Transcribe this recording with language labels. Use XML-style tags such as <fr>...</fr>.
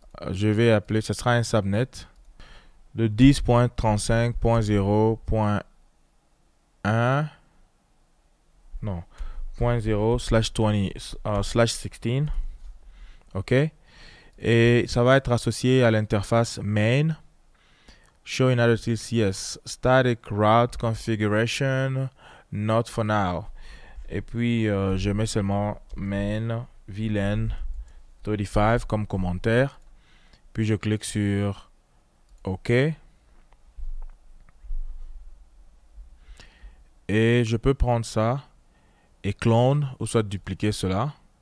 <fr>Je vais appeler, ce sera un subnet de 10.35.0.1 non, 0/20/16. OK. Et ça va être associé à l'interface main.</fr> <en>Show in utilities, yes. Static route configuration, not for now.</en> <fr>Et puis, je mets seulement main VLAN 35 comme commentaire. Puis, je clique sur OK. Et je peux prendre ça et clone ou soit dupliquer cela.</fr>